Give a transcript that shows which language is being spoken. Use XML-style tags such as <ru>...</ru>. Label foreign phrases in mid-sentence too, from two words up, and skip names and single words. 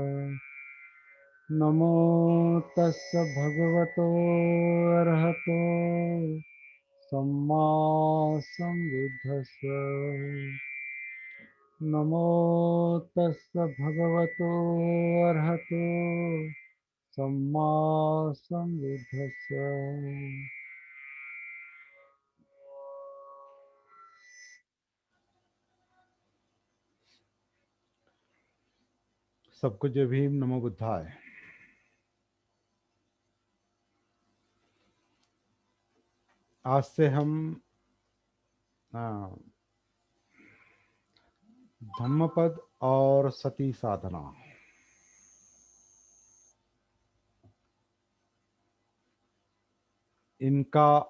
<pi>नमो तस्य भगवतो अरहतो सम्मा सम्बुद्धस्य। नमो तस्य भगवतो अरहतो सम्मा सम्बुद्धस्य।</pi> <hi>सबको जय भीम,</hi> <sa>नमो बुद्धाय।</sa> <hi>आज से हम धम्मपद और सती साधना, इनका</hi>